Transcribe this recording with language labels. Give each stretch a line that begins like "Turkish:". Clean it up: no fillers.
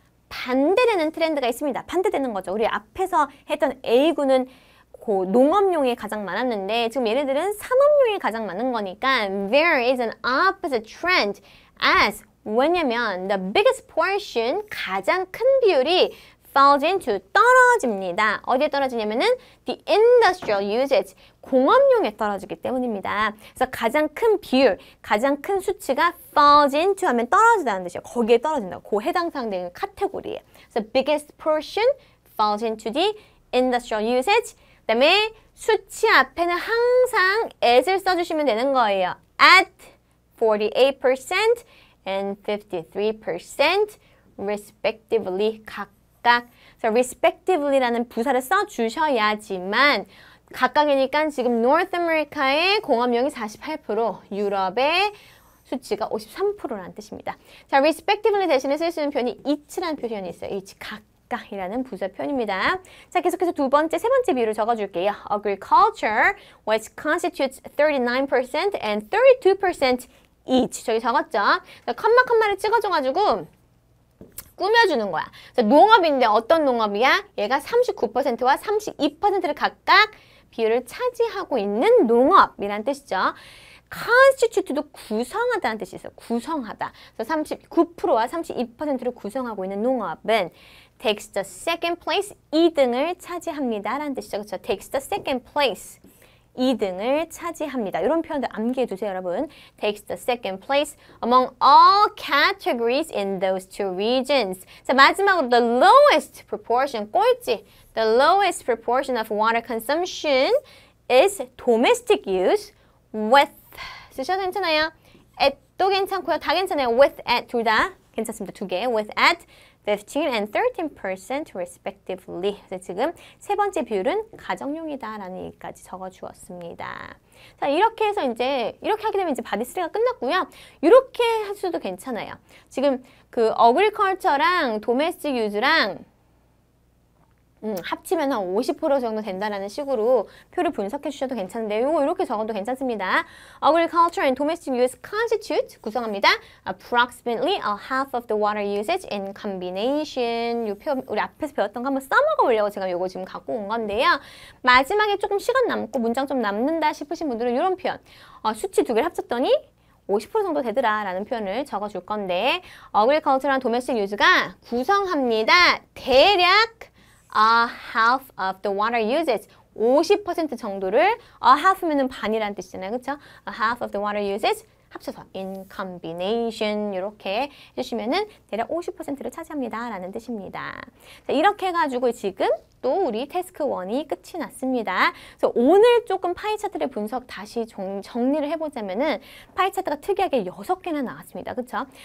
Korean: 반대되는 트렌드가 있습니다. 반대되는 거죠. 우리 앞에서 했던 A군은 농업용이 가장 많았는데 지금 얘네들은 산업용이 가장 많은 거니까
English: there is an opposite trend as
Korean: 왜냐면
English: the biggest portion
Korean: 가장 큰 비율이
English: falls into
Korean: 떨어집니다. 어디에 떨어지냐면은
English: the industrial usage
Korean: 공업용에 떨어지기 때문입니다. 그래서 가장 큰 비율, 가장 큰 수치가 falls into 하면 떨어지다는 뜻이에요. 거기에 떨어진다고. 그 해당 상대의 카테고리에.
English: So biggest portion falls into the industrial usage.
Korean: 그다음에 수치 앞에는 항상 at을 써주시면 되는 거예요.
English: At 48% and 53% respectively
Korean: 각각. 그래서 respectively라는 부사를 써주셔야지만 각각이니까 지금 North America의 공업용이 48%, 유럽의 수치가 53%라는 뜻입니다. 자, respectively 대신에 쓸 수 있는 표현이 each라는 표현이 있어요. each, 각각이라는 부사 표현입니다. 자, 계속해서 세 번째 비율을 적어줄게요.
English: Agriculture, which constitutes 39% and 32% each.
Korean: 저기 적었죠? 컴마를 찍어줘가지고 꾸며주는 거야. 그래서 농업인데 어떤 농업이야? 얘가 39%와 32%를 각각 비율을 차지하고 있는 농업이란 뜻이죠. constitute도 구성하다는 뜻이 있어요. 구성하다. 그래서 39%와 32%를 구성하고 있는 농업은
English: takes the second place,
Korean: 2등을 차지합니다. 라는 뜻이죠. 그렇죠?
English: takes the second place,
Korean: 2등을 차지합니다. 이런 표현들 암기해 두세요, 여러분.
English: takes the second place among all categories in those two regions.
Korean: 자, 마지막으로
English: the lowest proportion,
Korean: 꼴찌.
English: The lowest proportion of water consumption is domestic use with
Korean: 쓰셔도 괜찮아요. at도 괜찮고요. 다 괜찮아요. with, at 둘 다 괜찮습니다. 두 개.
English: with, at 15 and 13% respectively.
Korean: 그래서 지금 세 번째 비율은 가정용이다라는 얘기까지 적어주었습니다. 자, 이렇게 해서 이제 이렇게 하게 되면 이제 바디 3가 끝났고요. 이렇게 하셔도 괜찮아요. 지금 그 agriculture랑 domestic use랑 합치면 한 50% 정도 된다라는 식으로 표를 분석해 주셔도 괜찮은데 이거 이렇게 적어도 괜찮습니다.
English: Agriculture and domestic use constitute
Korean: 구성합니다.
English: Approximately a half of the water usage in combination.
Korean: 이 표 우리 앞에서 배웠던 거 한번 써먹어 보려고 제가 이거 지금 갖고 온 건데요. 마지막에 조금 시간 남고 문장 좀 남는다 싶으신 분들은 이런 표현. 수치 두 개를 합쳤더니 50% 정도 되더라 라는 표현을 적어줄 건데 Agriculture랑 domestic use가 구성합니다. 대략
English: a half of the water usage
Korean: 50% 정도를 a half면은 반이라는 뜻이잖아요. 그렇죠?
English: a half of the water usage
Korean: 합쳐서
English: in combination
Korean: 이렇게 해주시면은 대략 50%를 차지합니다 라는 뜻입니다. 자, 이렇게 해가지고 지금 또 우리 태스크 1이 끝이 났습니다. 그래서 오늘 조금 파이 차트를 분석 다시 정리를 해보자면은 파이 차트가 특이하게 6개나 나왔습니다. 그렇죠?